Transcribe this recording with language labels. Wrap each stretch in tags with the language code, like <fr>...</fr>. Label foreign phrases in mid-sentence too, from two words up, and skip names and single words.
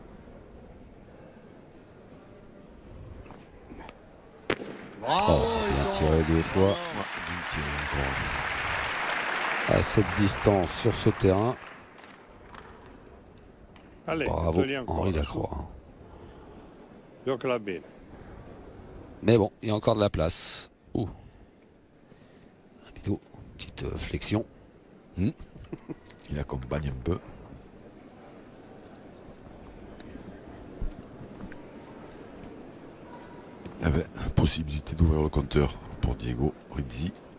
<fr>Bravo Oh, merci. tiré 2 fois. Bien tiré encore. À cette distance sur ce terrain. Allez, Bravo,</fr> <it>togli ancora. Henri su. Lacroix. Giocala bene.</it> <fr>Mais bon, il y a encore de la place. Ouh. Rapido, petite flexion. Il accompagne un peu. Il y avait possibilité d'ouvrir le compteur pour Diego Rizzi.</fr>